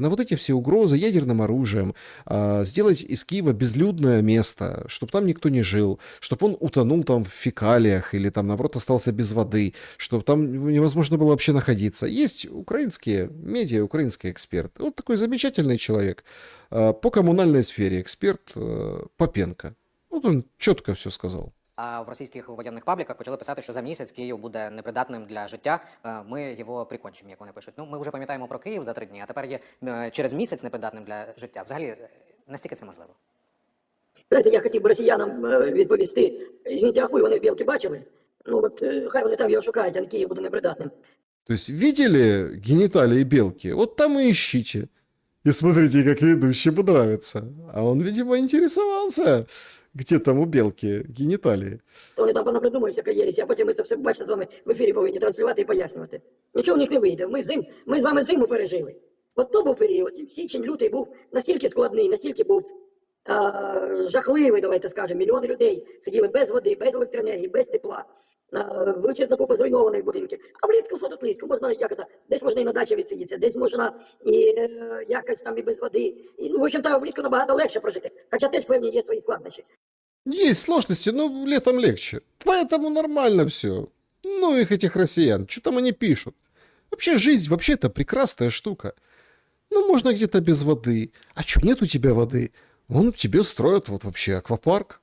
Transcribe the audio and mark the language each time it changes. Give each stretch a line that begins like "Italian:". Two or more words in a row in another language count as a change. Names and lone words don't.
Russian: На вот эти все угрозы ядерным оружием, сделать из Киева безлюдное место, чтобы там никто не жил, чтобы он утонул там в фекалиях или там, наоборот, остался без воды, чтобы там невозможно было вообще находиться. Есть украинские медиа, украинские эксперты. Вот такой замечательный человек по коммунальной сфере, эксперт Попенко. Вот он четко все сказал.
Ukrainian: А в російських воєнних пабліках почали писати, що за місяць Київ буде непридатним для життя, ми його прикончимо, як вони пишуть. Ну, ми вже пам'ятаємо про Київ за 3 дні, а тепер є через місяць непридатним для життя. Взагалі, настільки це можливо? Знаєте, я хотів би росіянам відповісти. Ахуй вони білки бачили. Ну от хай вони там його шукають, а Київ буде непридатним.
Russian: То есть видели гениталии белки? Вот там и ищите. И смотрите, как ведущему нравится. А он, видимо, интересовался, где там у белки геніталії.
Ukrainian: Вони там понапридумують всяка єресі, а потім ми це все бачно з вами в ефірі повинні транслювати і пояснювати. Нічого в них не вийде. Ми з вами зиму пережили. От то був період, січень, лютий був настільки складний, настільки був жахливий, давайте скажемо. Мільйони людей сиділи без води, без електроенергії, без тепла. Величезна купа зруйнованих будинків. А влітку, що тут влітку? Можна, десь можна і на дачі відсидітися, десь можна і якось там і без води. І,
Russian: в общем-то,
Ukrainian: влітку набагато легше прожити. Хоча теж певні є свої складнощі.
Russian: Есть сложности, но летом легче. Поэтому нормально все. Ну их этих россиян. Что там они пишут? Вообще жизнь, вообще это прекрасная штука. Ну можно где-то без воды. А что, нет у тебя воды? Вон тебе строят вот вообще аквапарк.